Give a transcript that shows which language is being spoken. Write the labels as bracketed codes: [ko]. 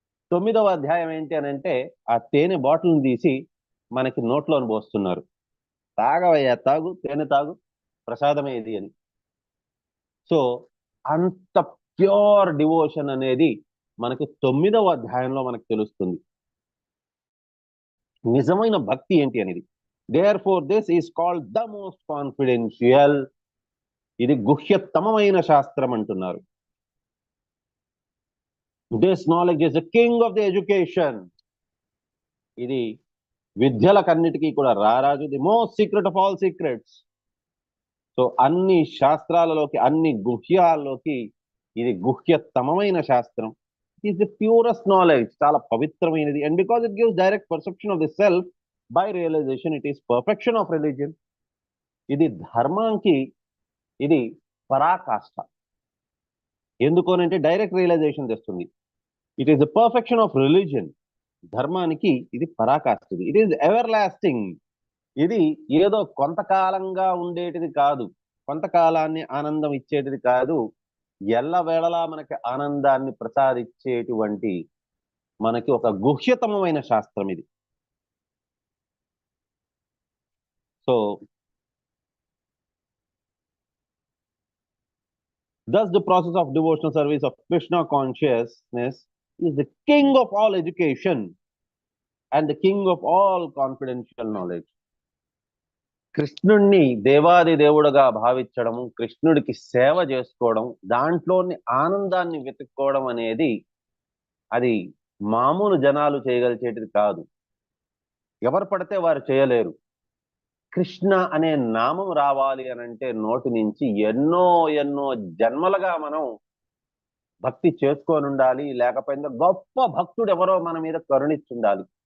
[te] 9వ అధ్యాయం ఏంటి అని అంటే, ఆ తేనె బాటిల్ని తీసి మనకి నోట్లోని పోస్తున్నారు. తాగవయ్యా తాగు, తేనె తాగు, ప్రసాదమే ఇది అని. సో అంత ప్యూర్ డివోషన్ అనేది మనకి 9వ అధ్యాయంలో మనకు తెలుస్తుంది. నిజమైన భక్తి ఏంటి అనేది. [en] Therefore this is called the most confidential. [te] ఇది గుహ్యతమమైన శాస్త్రం అంటున్నారు. [en] This knowledge is the king of the education. [te] ఇది విద్యలకన్నిటికీ కూడా రారాజు, [en] The most secret of all secrets. [te] So అన్ని శాస్త్రాలలోకి, అన్ని గుహ్యాల్లోకి ఇది గుహ్యతమమైన శాస్త్రం. [en] it is the purest knowledge, [te] చాలా పవిత్రమైనది. [en] And because it gives direct perception of the self by realisation, it is perfection of religion. [te] ఇది ధర్మానికి ఇది పరాకాష్ఠ. ఎందుకోనంటే డైరెక్ట్ రియలైజేషన్ తెస్తుంది. [en] It is the perfection of religion. [te] ధర్మానికి ఇది పరాకాష్ఠది. [en] It is everlasting. [te] ఇది ఏదో కొంతకాలంగా ఉండేటిది కాదు, కొంతకాలాన్ని ఆనందం ఇచ్చేటిది కాదు, ఎల్లవేళలా మనకి ఆనందాన్ని ప్రసాదించేటువంటి మనకి ఒక గుహ్యతమమైన శాస్త్రం ఇది. [en] So thus the process of devotional service of Krishna consciousness is the king of all education and the king of all confidential knowledge. [te] కృష్ణుణ్ణి దేవాది దేవుడుగా భావించడము, కృష్ణుడికి సేవ చేసుకోవడం, దాంట్లోని ఆనందాన్ని వెతుక్కోవడం అనేది అది మామూలు జనాలు చేయగలిగేటిది కాదు. ఎవరు పడితే వారు చేయలేరు. కృష్ణ అనే నామం రావాలి అని అంటే నోటి నుంచి ఎన్నో ఎన్నో జన్మలుగా మనం భక్తి చేసుకొని ఉండాలి, లేకపోతే గొప్ప భక్తుడు ఎవరో మన మీద కరుణించుండాలి.